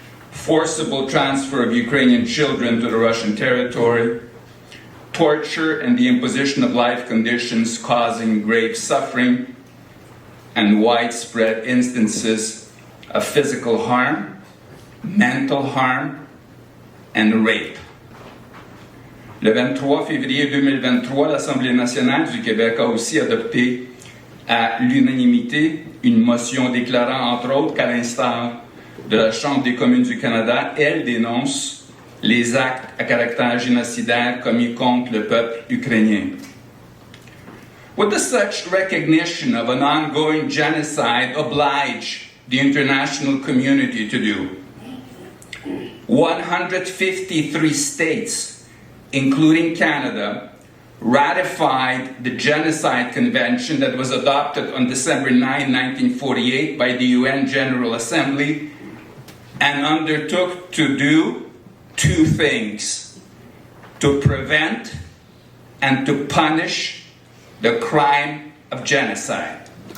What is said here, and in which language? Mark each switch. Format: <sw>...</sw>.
<en>forcible transfer of Ukrainian children to the Russian territory, torture and the imposition of life conditions causing grave suffering, and widespread instances of physical harm, mental harm, and rape.</en> <fr>Le 23 février 2023, l'Assemblée nationale du Québec a aussi adopté à l'unanimité une motion déclarant, entre autres, qu'à l'instar de la Chambre des communes du Canada, elle dénonce les actes à caractère génocidaire commis contre le peuple ukrainien.</fr> <en>What does such recognition of an ongoing genocide oblige the international community to do? 153 states, including Canada, ratified the Genocide Convention that was adopted on December 9, 1948 by the UN General Assembly and undertook to do two things: to prevent and to punish the crime of genocide.</en>